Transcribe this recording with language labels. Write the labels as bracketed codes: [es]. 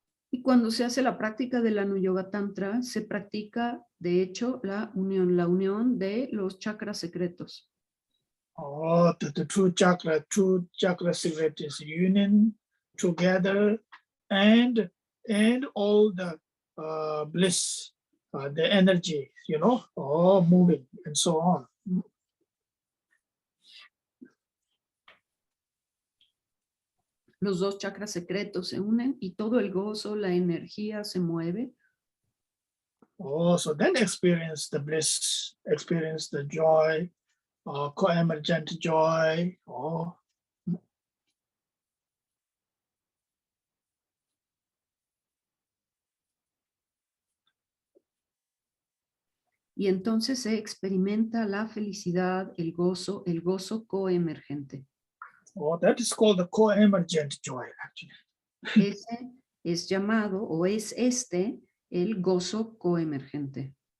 [es] Y cuando se hace la práctica del Anu Yoga Tantra, se practica, de hecho, la unión de los chakras secretos. [en] Oh, the true chakra cigarette is union together, and all the bliss, the energy, all moving and so on. [es] los dos chakras secretos se unen y todo el gozo, la energía se mueve. [en] Oh, so then experience the bliss, experience the joy, co-emergent joy. Oh, [es] Y entonces se experimenta la felicidad, el gozo coemergente. [en] oh, that is called the co-emergent joy, actually. [es] Ese es llamado, o es el gozo coemergente.